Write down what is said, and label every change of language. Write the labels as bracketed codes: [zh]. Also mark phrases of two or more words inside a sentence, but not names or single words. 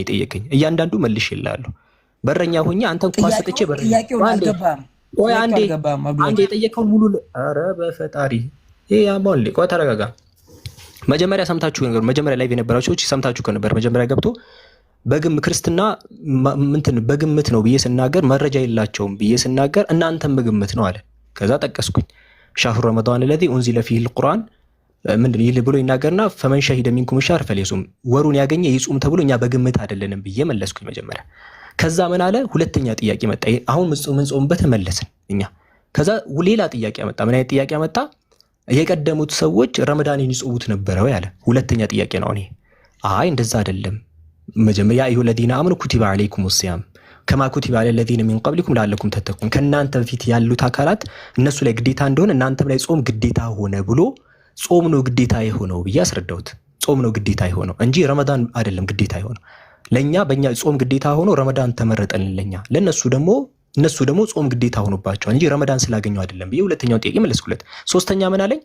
[am] የጠየከኝ። እያንዳንዱ መልሽ ይላሉ። በረኛ ሆኜ አንተን ኳስ ሰጥቼ በረኛ ቆይ አንዴ የጠየከውን ሙሉ ኧረ በፈጣሪ ይሄ ያማል። ቆይ ተረጋጋ። መጀመሪያ ሰምታችሁ ነገር መጀመሪያ ላይ የነበራችሁ ሰዎች ሰምታችሁ ከነበር መጀመሪያ ገብቶ ክርስትና በግምት ነው ብዬ ስናገር መረጃ የላቸውም ብዬ ስናገር እናንተም በግምት ነው አለ። ከዛ ጠቀስኩኝ [ar] شهر رمضان الذي انزل فيه القرآن [am] ምንድን ይል ብሎ ይናገርና [ar] فمن شهد منكم الشهر فليصمه [am] ወሩን ያገኘ ይጹም ተብሎ እኛ በግምት አይደለንም ብዬ መለስኩኝ መጀመሪያ። ከዛ ምን አለ? ሁለተኛ ጥያቄ መጣ። አሁን ምን ጾምበት መለስን እኛ። ከዛ ሌላ ጥያቄ መጣ። ምን አይነት ጥያቄ መጣ? የቀደሙት ሰዎች ረመዳንን ይጾሙት ነበረው ያለ ሁለተኛ ጥያቄ ነው። እኔ አይ እንደዛ አይደለም። መጀመሪያ አዩ [ar] الذين آمنوا كتب عليكم الصيام كما كتب على الذين من قبلكم لعلكم تتقون [am] ከናንተ ፊት ያሉት አካላት እነሱ ላይ ግዴታ እንደሆነ እናንተም ላይ ጾም ግዴታ ሆነ ብሎ ጾም ነው ግዴታ የሆነው ብዬ አስረዳሁት። ጾም ነው ግዴታ የሆነው እንጂ ረመዳን አይደለም ግዴታ የሆነው። ለኛ በእኛ ጾም ግዴታ ሆኖ ረመዳን ተመረጠልን ለኛ። እነሱ ደግሞ ጾም ግዴታ ሆኖባቸዋል እንጂ ረመዳን ስላገኘው አይደለም ብዬ ሁለተኛውን ጥያቄ መለስኩለት። ሶስተኛ ምን አለኝ?